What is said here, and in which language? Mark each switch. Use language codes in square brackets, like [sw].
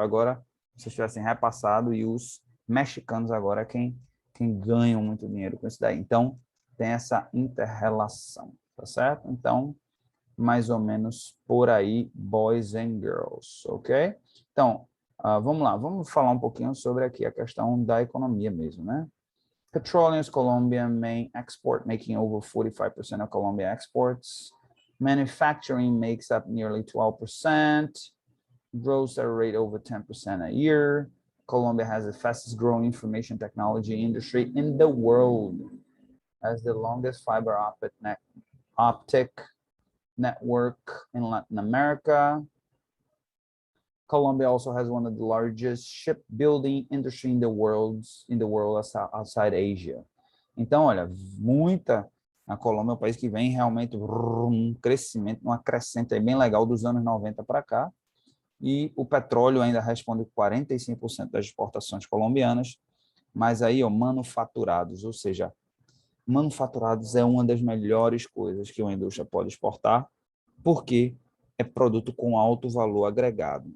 [pt] Agora, se eles tivessem repassado, e os mexicanos agora é quem ganham muito dinheiro com isso daí. Então, tem essa inter-relação, tá certo? Então, mais ou menos por aí, [en] boys and girls, [pt] ok? Então, vamos lá, vamos falar um pouquinho sobre aqui a questão da economia mesmo, né? [en] Petroleum is Colombia's main export, making over 45% of Colombia exports. Manufacturing makes up nearly 12%, grows at a rate over 10% a year. Colombia has the fastest growing information technology industry in the world, has the longest fiber optic network in Latin America. Colombia also has one of the largest shipbuilding industry in the world outside Asia. [pt] Então, olha, a Colômbia é um país que vem realmente um crescimento, uma crescente aí bem legal dos anos 90 para cá. E o petróleo ainda responde 45% das exportações colombianas, mas aí, ó, manufaturados, ou seja, manufaturados é uma das melhores coisas que uma indústria pode exportar, porque é produto com alto valor agregado.